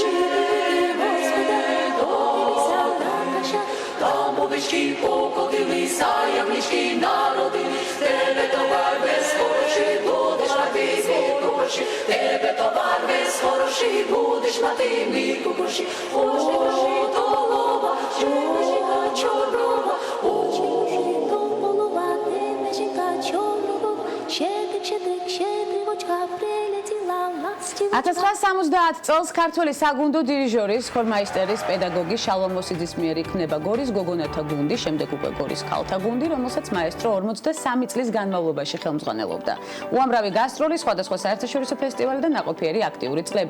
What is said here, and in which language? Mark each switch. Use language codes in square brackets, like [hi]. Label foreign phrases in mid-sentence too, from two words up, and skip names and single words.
[uk] Домовички покотили, заємнички народини, тебе товар весь хороший, будеш мати мірку гроші, тебе товар весь хороший, будеш мати мірку гроші, голова чорнова, голова, тебе жінка чорнова, щедрик, щедрівочка прилетіла, ластівочка. [ka] 1970 წელს ქართველი საგუნდო დირიჟორის, ხორმაისტერის, პედაგოგი შალვა მოსიძის მიერ იქმნება გორის გოგონათა გუნდი, შემდეგ უკვე გორის ქალთა გუნდი, რომელსაც მაესტრო 43 წლის განმავლობაში ხელმძღვანელობდა. უამრავი გასტროლი, სხვადასხვა საერთაშორისო ფესტივალი და ნაყოფიერი აქტიური წლები.